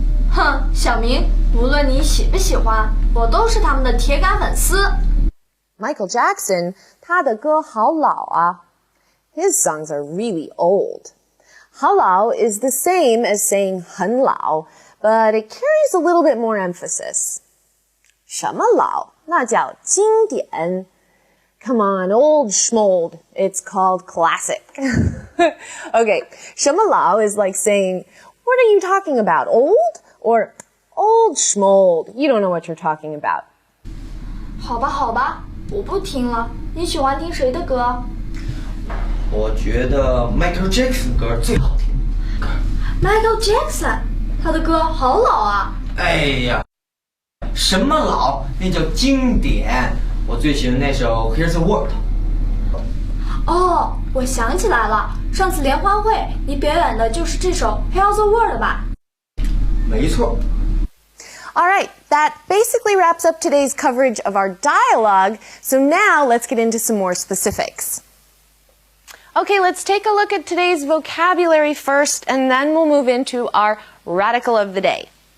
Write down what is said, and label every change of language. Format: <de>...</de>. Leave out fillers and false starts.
<zh>哼，小明，无论你喜不喜欢，我都是他们的铁杆粉丝。 Michael Jackson, 他的歌好老啊。</zh> <en>His songs are really old. 好老 is the same as saying 很老, but it carries a little bit more emphasis. 什么老？那叫经典。 Come on, old schmold. It's called classic. Okay, 什么老 is like saying, what are you talking about, old? Or old schmold. You don't know what you're talking about.</en> <zh>好吧，好吧，我不听了。你喜欢听谁的歌？我觉得 Michael Jackson 歌最好听。 Michael Jackson， 他的歌好老啊。哎呀，什么老？那叫经典。我最喜欢那首 Here's the World。哦，我想起来了，上次联欢会你表演的就是这首 Here's the World 吧？没错。</zh> <en>All right, that basically wraps up today's coverage of our dialogue. So now let's get into some more specifics. Okay, let's take a look at today's vocabulary first, and then we'll move into our radical of the day.</en>